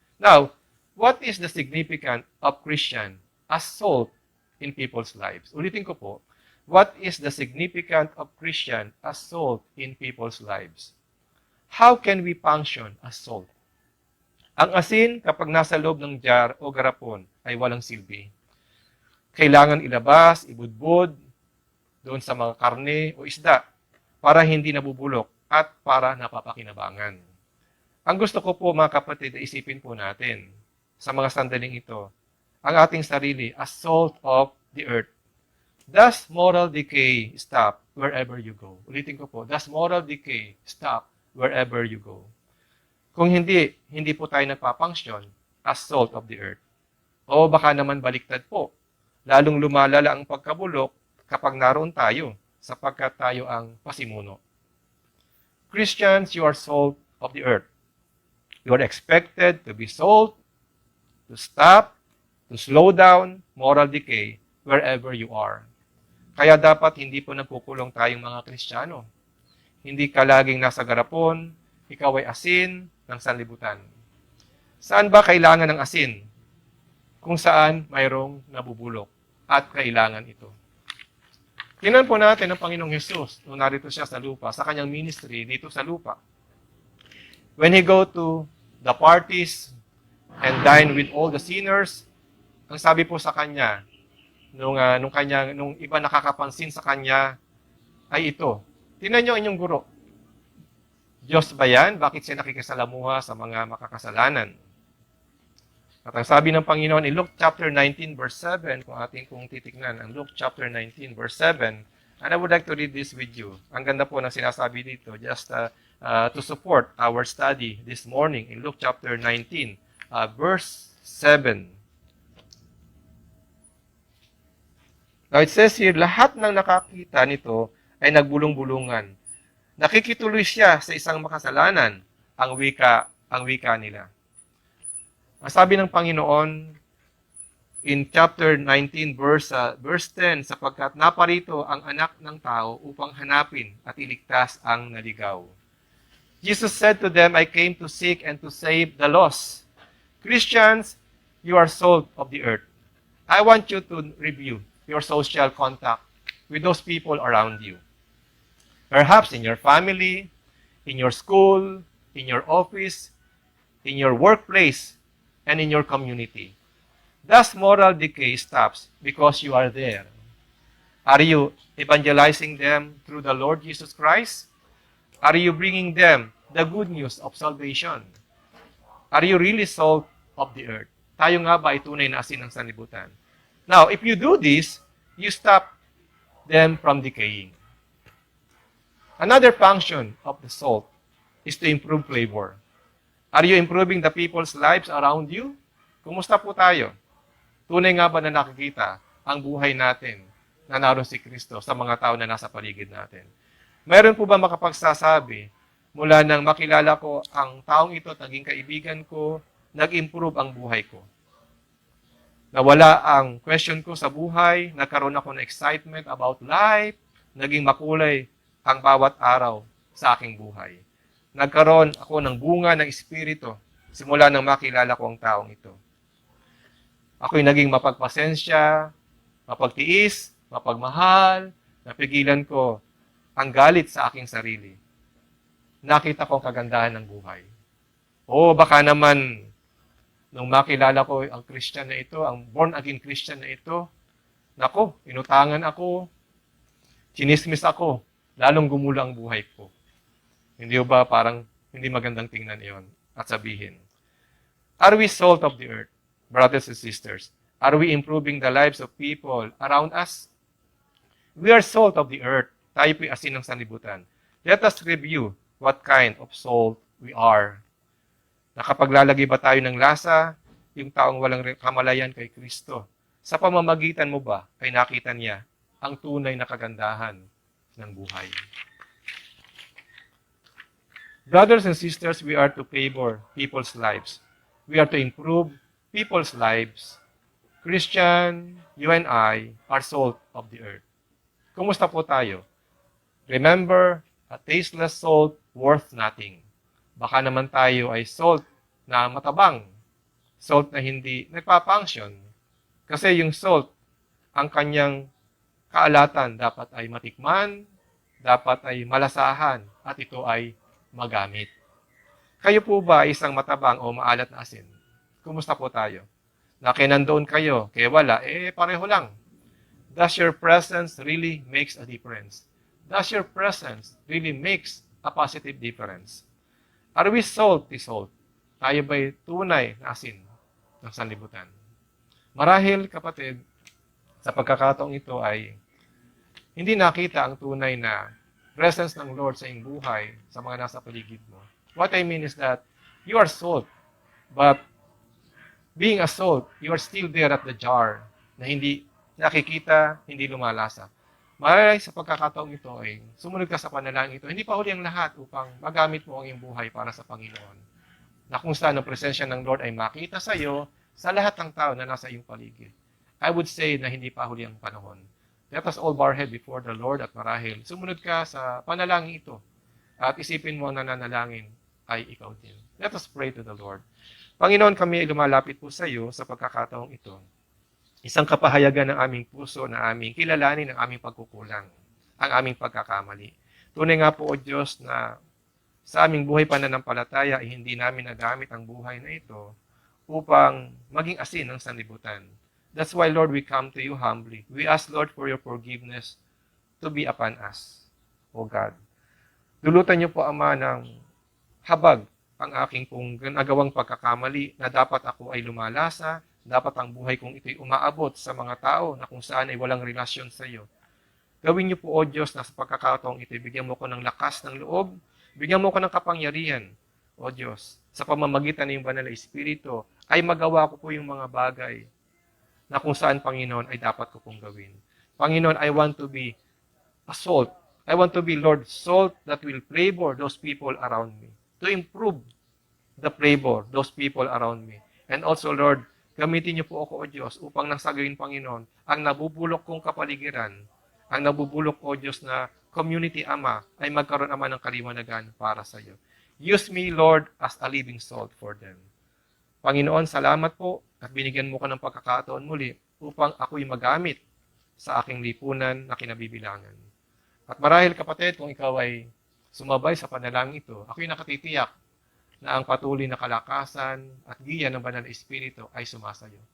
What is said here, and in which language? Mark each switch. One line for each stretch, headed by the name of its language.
English: Now, what is the significance of Christian as salt in people's lives?
Filipino: Ulitin ko po,
English: what is the significance of Christian as salt in people's lives? How can we function as salt?
Filipino: Ang asin, kapag nasa loob ng jar o garapon, ay walang silbi. Kailangan ilabas, ibudbud, doon sa mga karne o isda, para hindi nabubulok at para napapakinabangan. Ang gusto ko po mga kapatid, isipin po natin sa mga sandaling ito, ang ating sarili
English: as salt of the earth. Does moral decay stop wherever you go?
Filipino: Ulitin ko po,
English: does moral decay stop wherever you go?
Filipino: Kung hindi po tayo nagpapunction
English: as salt of the earth.
Filipino: O baka naman baliktad po. Lalong lumalala ang pagkabulok kapag naroon tayo, sapagkat tayo ang pasimuno.
English: Christians, you are salt of the earth. You are expected to be salt, to stop, to slow down moral decay wherever you are.
Filipino: Kaya dapat hindi po nagkukulong tayong mga Kristiyano. Hindi ka laging nasa garapon, ikaw ay asin ng sanlibutan. Saan ba kailangan ng asin? Kung saan mayroong nabubulok at kailangan ito. Tingnan po natin ang Panginoong Hesus nung narito siya sa lupa, sa kanyang ministry dito sa lupa.
English: When he go to the parties and dine with all the sinners,
Filipino: ang sabi po sa kanya, nung iba nakakapansin sa kanya, ay ito. Tingnan niyo ang inyong guro. Diyos ba yan? Bakit siya nakikisalamuha sa mga makakasalanan? At ang sabi ng Panginoon
English: in Luke chapter 19 verse 7,
Filipino: kung titignan ang
English: Luke chapter 19 verse 7, and I would like to read this with you.
Filipino: Ang ganda po ng sinasabi dito,
English: just to support our study this morning in Luke chapter 19, verse 7. Now it says here,
Filipino: lahat ng nakakita nito ay nagbulong-bulungan. Nakikituloy siya sa isang makasalanan, ang wika nila. Ang sabi ng Panginoon in chapter 19 verse 10, sapagkat naparito ang anak ng tao upang hanapin at iligtas ang naligaw.
English: Jesus said to them, I came to seek and to save the lost. Christians, you are salt of the earth. I want you to review your social contact with those people around you. Perhaps in your family, in your school, in your office, in your workplace, and in your community. Thus, moral decay stops because you are there. Are you evangelizing them through the Lord Jesus Christ? Are you bringing them the good news of salvation? Are you really salt of the earth?
Filipino: Tayo nga ba ay tunay na asin ng sanlibutan?
English: Now, if you do this, you stop them from decaying. Another function of the salt is to improve flavor. Are you improving the people's lives around you?
Filipino: Kumusta po tayo? Tunay nga ba na nakikita ang buhay natin na naroon si Kristo sa mga tao na nasa paligid natin? Mayroon po ba makapagsasabi mula nang makilala ko ang taong ito, naging kaibigan ko, nag-improve ang buhay ko? Nawala ang question ko sa buhay, nagkaroon ako ng
English: excitement about life,
Filipino: naging makulay ang bawat araw sa aking buhay. Nagkaroon ako ng bunga ng Espiritu simula nang makilala ko ang taong ito. Ako'y naging mapagpasensya, mapagtiis, mapagmahal, napigilan ko ang galit sa aking sarili. Nakita ko ang kagandahan ng buhay. O baka naman, nung makilala ko ang Christian na ito, ang born-again Christian na ito, nako, inutangan ako, chinismis ako, lalong gumula ang buhay ko. Hindi ba parang hindi magandang tingnan iyon at sabihin?
English: Are we salt of the earth, brothers and sisters? Are we improving the lives of people around us? We are salt of the earth.
Filipino: Tayo po'y asin ng sanlibutan.
English: Let us review what kind of salt we are.
Filipino: Nakapaglalagay ba tayo ng lasa, yung taong walang kamalayan kay Kristo? Sa pamamagitan mo ba ay nakita niya ang tunay na kagandahan ng buhay?
English: Brothers and sisters, we are to favor people's lives. We are to improve people's lives. Christian, you and I are salt of the earth.
Filipino: Kumusta po tayo?
English: Remember, a tasteless salt worth nothing.
Filipino: Baka naman tayo ay salt na matabang. Salt na hindi nagpa-function. Kasi yung salt, ang kanyang kaalatan dapat ay matikman, dapat ay malasahan, at ito ay magamit. Kayo po ba isang matabang o maalat na asin? Kumusta po tayo? Na kinandoon kayo, kaya wala, pareho lang.
English: Does your presence really makes a difference? Does your presence really makes a positive difference? Are we salty salt?
Filipino: Tayo ba'y tunay na asin ng sanlibutan? Marahil, kapatid, sa pagkakataong ito ay hindi nakita ang tunay na presence ng Lord sa iyong buhay sa mga nasa paligid mo.
English: What I mean is that you are salt, but being a salt, you are still there at the jar
Filipino: na hindi nakikita, hindi lumalasa. Marahil sa pagkakataong ito ay sumunod ka sa panalangin ito. Hindi pa huli ang lahat upang magamit mo ang iyong buhay para sa Panginoon. Na kung saan ang presensya ng Lord ay makita sa iyo sa lahat ng tao na nasa iyong paligid.
English: I would say
Filipino: na hindi pa huli ang panahon.
English: Let us all bow our head before the Lord
Filipino: at marahil sumunod ka sa panalangin ito at isipin mo na nanalangin ay ikaw din.
English: Let us pray to the Lord.
Filipino: Panginoon, kami ay lumalapit po sa iyo sa pagkakataong ito. Isang kapahayagan ng aming puso na aming kilalanin ang aming pagkukulang, ang aming pagkakamali. Tunay nga po, O Diyos, na sa aming buhay pananampalataya ay hindi namin nagamit ang buhay na ito upang maging asin ng sanlibutan.
English: That's why, Lord, we come to you humbly. We ask, Lord, for your forgiveness to be upon us, O God.
Filipino: Dulutan niyo po, Ama, ng habag ang aking pong nagawang pagkakamali na dapat ako ay lumalasa, dapat ang buhay kong ito'y umaabot sa mga tao na kung saan ay walang relasyon sa iyo. Gawin niyo po, O Diyos, na sa pagkakataong ito'y bigyan mo ko ng lakas ng loob, bigyan mo ko ng kapangyarihan, O Diyos, sa pamamagitan ng iyong banal na Espiritu, ay magawa ko po yung mga bagay na kung saan, Panginoon, ay dapat ko pong gawin.
English: Panginoon, I want to be a salt. I want to be, Lord, salt that will flavor those people around me. To improve the flavor, those people around me. And also, Lord,
Filipino: gamitin niyo po ako, O Diyos, upang nang sa gawin, Panginoon, ang nabubulok kong kapaligiran, ang nabubulok, O Diyos, na community, Ama, ay magkaroon, Ama, ng kaliwanagan para sa iyo.
English: Use me, Lord, as a living salt for them.
Filipino: Panginoon, salamat po at binigyan mo ko ng pagkakataon muli upang ako'y magamit sa aking lipunan na kinabibilangan. At marahil, kapatid, kung ikaw ay sumabay sa panalangin ito, ako'y nakatitiyak na ang patuloy na kalakasan at giya ng banal na Espiritu ay sumasayo.